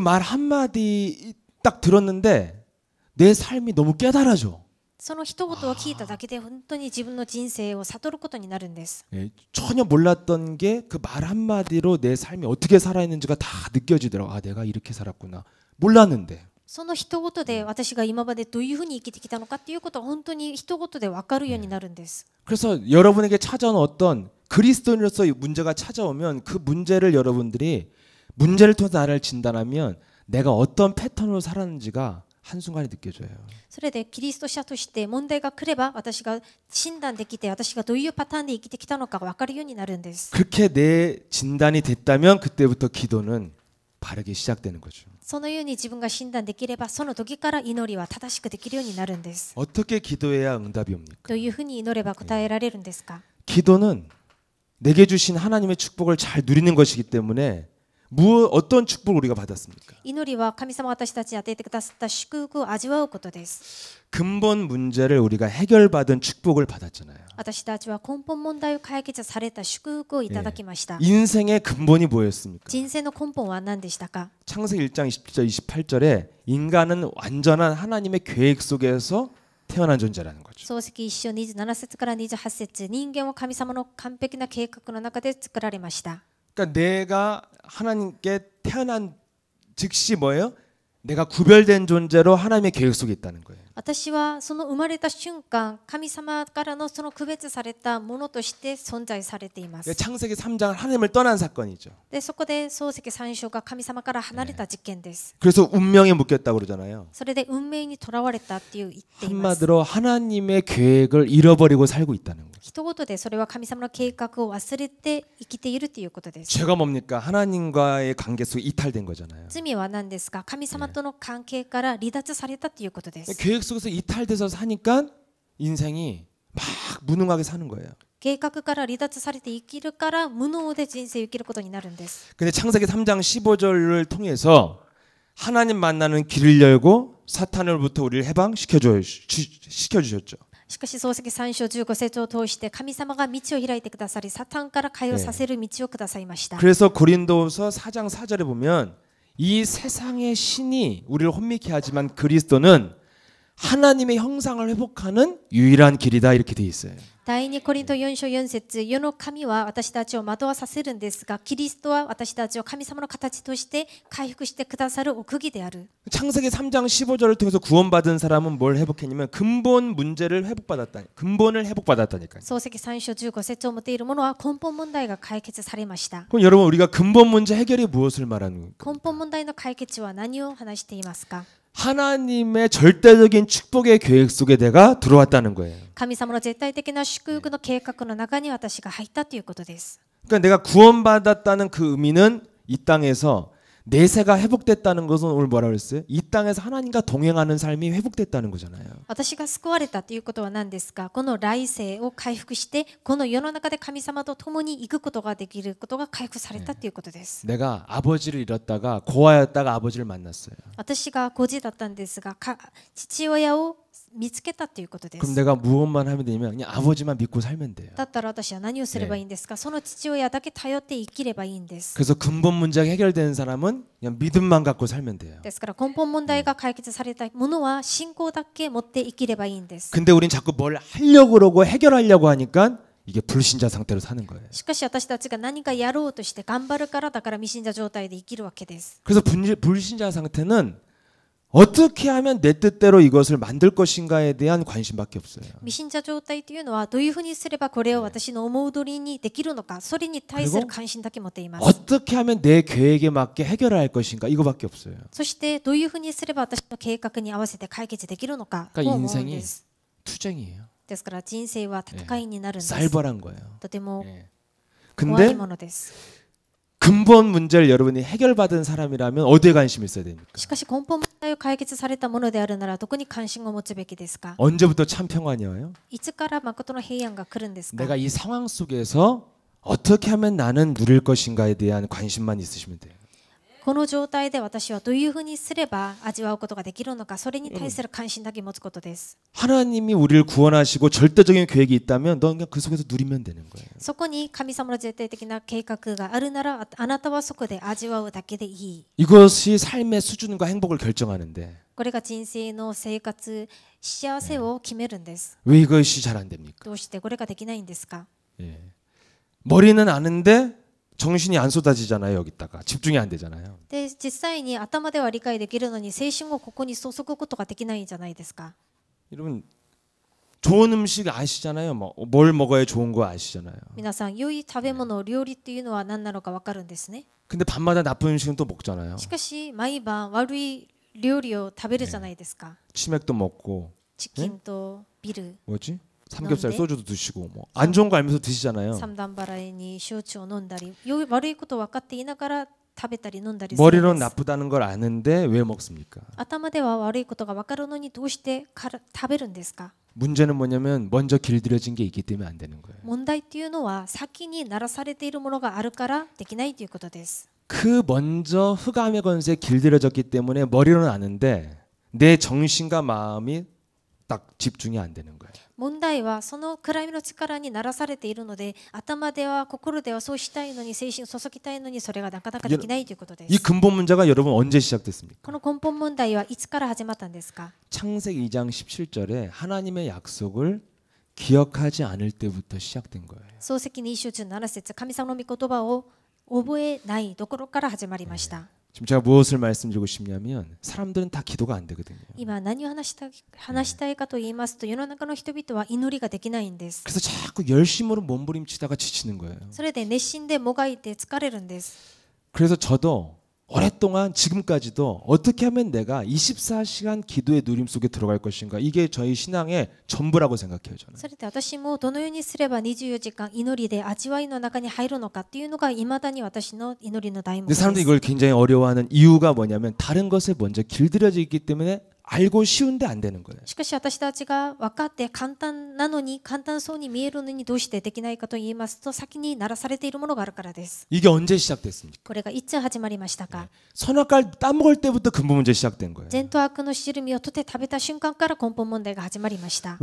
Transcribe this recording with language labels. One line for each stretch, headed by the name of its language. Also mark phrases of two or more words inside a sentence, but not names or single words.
Korean: 그 말 한마디 딱 들었는데 내 삶이 너무 깨달아져.
Japanese: その一言を聞いただけで本当に自分の人生を悟ることになるんです。
Korean: 전혀 몰랐던 게 그 말 한마디로 내 삶이 어떻게 살아있는지가 다 느껴지더라고. 아, 내가 이렇게 살았구나. 몰랐는데.
Japanese: その一言で私が今までどういうふうに生きてきたのかっていうことは本当に一言で分かるようになるんです。
Korean: 그래서 여러분에게 찾아온 어떤 그리스도인으로서의 문제가 찾아오면 그 문제를 여러분들이 문제를 통해서 나를 진단하면 내가 어떤 패턴으로 살았는지가 한순간에 느껴져요.
Japanese: それでキリスト者として問題が来れば私が診断できて私がどういうパターンで生きてきたのか分かるようになるんです。
Korean: 그렇게 내 진단이 됐다면 그때부터 기도는 바르게 시작되는 거죠.
Japanese: そのように自分が診断できればその時から祈りは正しくできるようになるんです。
Korean: 어떻게 기도해야 응답이 옵니까?
Japanese: どういうふうに祈れば答えられるんですか？
Korean: 기도는 내게 주신 하나님의 축복을 잘 누리는 것이기 때문에 어떤 축복을 우리가 받았습니까?
Japanese: 祈りは神様私たちに与えてくださった祝福を味わうことです。
Korean: 근본 문제를 우리가 해결받은 축복을 받았잖아요.
Japanese: 私たちは根本問題を解決された祝福をいただきました。
Korean: 인생의 근본이 뭐였습니까?
Japanese: 人生の根本は何でしたか？
Korean: 창세기 1장 27절 28절에 인간은 완전한 하나님의 계획 속에서 태어난 존재라는 거죠.
Japanese: 創世記1章27節から28節人間は神様の完璧な計画の中で作られました。
Korean: 그러니까 내가 하나님께 태어난 즉시 뭐예요? 내가 구별된 존재로 하나님의 계획 속에 있다는 거예요.
Japanese: 私はその生まれた瞬間神様からのその区別されたものとして存在されています。
Korean: 창세기 3장은 하나님을 떠난 사건이죠.
Japanese: でそこで創世記3章が神様から離れた事件です。
Korean: 그래서 운명에 묶였다고 그러잖아요.
Japanese: それで運命にとらわれたっていう言っています。
Korean: 한마디로 하나님의 계획을 잃어버리고 살고 있다는 거예요.
Japanese: 一言でそれは神様の計画を忘れて生きているということです。
Korean: 죄가 뭡니까? 하나님과의 관계 속에 이탈된 거잖아요.
Japanese: 罪は何ですか？神様との関係から離脱されたということです。
Korean: 계획 속에서 이탈돼서 사니까 인생이 막 무능하게 사는 거예요.
Japanese: 計画から離脱されて生きるから無能で人生を生きることになるんです。
Korean: 근데 창세기 3장 15절을 통해서 하나님 만나는 길을 열고 사탄으로부터 우리를 해방시켜 주셨죠.
Japanese: しかし創世記3章15節を通して神様が道を開いてくださり、サタンから解放させる道をくださいました。
Korean: 그래서 고린도서 4장 4절에 보면 이 세상의 신이 우리를 혼미케 하지만 그리스도는 하나님의 형상을 회복하는 유일한 길이다 이렇게 돼 있어요.
Japanese: 第2コリント4章4節、世の神は私たちを惑わさせるんですが、キリストは私たちを神様の形として回復してくださる奥義である。
Korean: 창세기 3장 15절을 통해서 구원받은 사람은 뭘 회복했냐면 근본 문제를 회복받았다. 근본을 회복받았다니까요.
Japanese: 創世記3章15節を持っているものは根本問題が解決されました。
Korean: 그럼 여러분 우리가 근본 문제 해결이 무엇을 말하는 겁니까?
Japanese: 根本問題の解決は何を話していますか？
Korean: 하나님의 절대적인 축복의 계획 속에 내가 들어왔다는 거예요.
Japanese: 神様の絶対的な祝福の計画の中に私が入ったということです。
Korean: 그러니까 내가 구원받았다는 그 의미는 이 땅에서 내세가 회복됐다는 것은 오늘 뭐라고 그랬어요? 이 땅에서 하나님과 동행하는 삶이 회복됐다는 거잖아요.
Japanese: 私が救われたということは何ですか？この来世を回復してこの世の中で神様と共に行くことができることが回復されたということです。
Korean: 내가 아버지를 잃었다가 고아였다가 아버지를 만났어요.
Japanese: 私が孤児だったんですが、父親を見つけたということです。
Korean: 그럼 내가 무엇만 하면 되냐면 그냥 아버지만 믿고 살면 돼요.
Japanese: だったら私は何をすればいいんですか？その父親だけ頼って生きればいいんです。
Korean: 그래서 근본 문제가 해결되는 사람은 그냥 믿음만 갖고 살면 돼요.
Japanese: ですから根本問題が解決されたものは信仰だけ持って生きればいいんです。
Korean: 근데 우린 자꾸 뭘 하려고 그러고 해결하려고 하니까 이게 불신자 상태로 사는 거예요.
Japanese: しかし私たちが何かやろうとして頑張るからだから未信者状態で生きるわけです。
Korean: 그래서 불신자 상태는 어떻게 하면 내 뜻대로 이것을 만들 것인가에 대한 관심밖에 없어요.
Japanese: 未信者状態というのはどういうふうにすればこれを私の思う通りにできるのか、それに対する関心だけ持っています。
Korean: 어떻게 하면 내 계획에 맞게 해결할 것인가 이거밖에 없어요.
Japanese: そしてどういうふうにすれば私の計画に合わせて解決できるのかを
Korean: 그러니까
Japanese: 思うん
Korean: 인생이
Japanese: です。
Korean: 투쟁이에요.
Japanese: ですから人生は戦いになるんです。
Korean: 쌀벌한 거예요.
Japanese: とても
Korean: 예.
Japanese: 怖い
Korean: 근데
Japanese: ものです。
Korean: 근본 문제를 여러분이 해결받은 사람이라면 어디에 관심이 있어야 됩니까?
Japanese: しかし根本問題を解決されたものであるならどこに関心を持つべきですか？
Korean: 언제부터 참 평안이 와요?
Japanese: いつから誠の平安が来るんですか？
Korean: 내가 이 상황 속에서 어떻게 하면 나는 누릴 것인가에 대한 관심만 있으시면 돼요.
Japanese: この状態で私はどういうふうにすれば味わうことができるのか、それに対する関心だけ持つことです。
Korean: 하나님이 우리를 구원하시고 절대적인 계획이 있다면 넌 그냥 그 속에서 누리면 되는 거예요.
Japanese: そこに神様の絶対的な計画があるなら、あなたはそこで味わうだけでいい。
Korean: 이것이 삶의 수준과 행복을 결정하는데
Japanese: これが人生の生活、幸せを決めるんです。
Korean: 왜 이것이 잘 안 됩니까?
Japanese: どうしてこれができないんですか？
Korean: 예. 머리는 아는데 정신이 안 쏟아지잖아요. 여기다가 집중이 안 되잖아요.
Japanese: で、実際に頭では理解できるのに精神をここに注ぐことができないんじゃないですか？
Korean: 여러분 좋은 음식 아시잖아요. 뭘 먹어야 좋은 거 아시잖아요.
Japanese: 皆さん、良い食べ物、料理っていうのは何なのか分かるんですね。
Korean: 근데 밤마다 나쁜 음식은 또 먹잖아요.
Japanese: しかし毎晩悪い料理を食べるじゃないですか。
Korean: 치맥도 먹고
Japanese: チキンとビール、
Korean: 뭐지? 삼겹살 그런데? 소주도 드시고 뭐 안 좋은 거 알면서 드시잖아요.
Japanese: 三段払いに焼酎を飲んだり、悪いことを分かっていながら食べたり飲んだりするん
Korean: 머리로는
Japanese: です。
Korean: 나쁘다는 걸 아는데 왜 먹습니까?
Japanese: 頭では悪いことが分かるのにどうして食べるんですか？
Korean: 문제는 뭐냐면 먼저 길들여진 게 있기 때문에 안 되는 거예요.
Japanese: 問題っていうのは先に鳴らされているものがあるからできないということです。
Korean: 그 먼저 흑암의 권세에 길들여졌기 때문에 머리로는 아는데 내 정신과 마음이 딱 집중이 안 되는 거예요.
Japanese: 問題はその暗闇の力に鳴らされているので、頭では心ではそうしたいのに、精神を注ぎたいのにそれがなかなかできないということで
Korean: 이
Japanese: す。
Korean: 근본 문제가 여러분 언제 시작됐습니까?
Japanese: この根本問題はいつから始まったんですか？
Korean: 창세기 2장 17절에 하나님의 약속을 기억하지 않을 때부터 시작된 거예요.
Japanese: 創世記2章17節、神様の御言葉を覚えないところから始まりました。
Korean: 지금 제가 무엇을 말씀드리고 싶냐면 사람들은 다 기도가 안 되거든요.
Japanese: 今何を話したいかと言いますと、世の中の人々は祈りができないんです。
Korean: 그래서 자꾸 열심으로 몸부림치다가 지치는 거예요.
Japanese: それで熱心でもがいて疲れるんです。
Korean: 그래서 저도 오랫동안 지금까지도 어떻게 하면 내가 24시간 기도의 누림 속에 들어갈 것인가, 이게 저희 신앙의 전부라고 생각해요. 저는.
Japanese: それで私もどのようにすれば24時間祈りで味わいの中に入るのかっていうのがいまだに私の祈りの題目
Korean: 근데
Japanese: です。
Korean: 사람들이 이걸 굉장히 어려워하는 이유가 뭐냐면 다른 것에 먼저 길들여져 있기 때문에 알고 쉬운데 안 되는 거예요.
Japanese: しかし私たちが分かって簡単なのに簡単そうに見えるのにどうしてできないかと言いますと先に鳴らされているものがあるからです。
Korean: 이게 언제 시작됐습니까?
Japanese: これがいつ始まりましたか。
Korean: 선악과를 따먹을 때부터 근본 문제 시작된 거예요.
Japanese: 善と悪の知る実をとって食べた瞬間から根本問題が始まりました。